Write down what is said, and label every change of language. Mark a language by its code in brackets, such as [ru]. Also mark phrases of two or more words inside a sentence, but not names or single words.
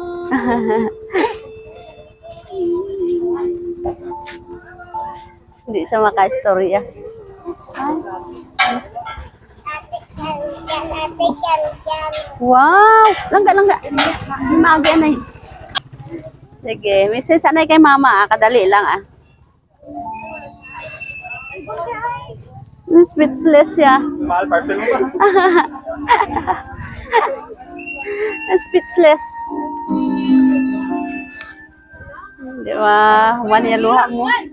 [hil] Hindi siya maka-istorya. Wow! Langga. Magi anay. Sige, message anay kay Mama. Kadali lang, ah. Speechless ya. Mahal parcel mo ba? Speechless. Di ba? Human yung luha mo.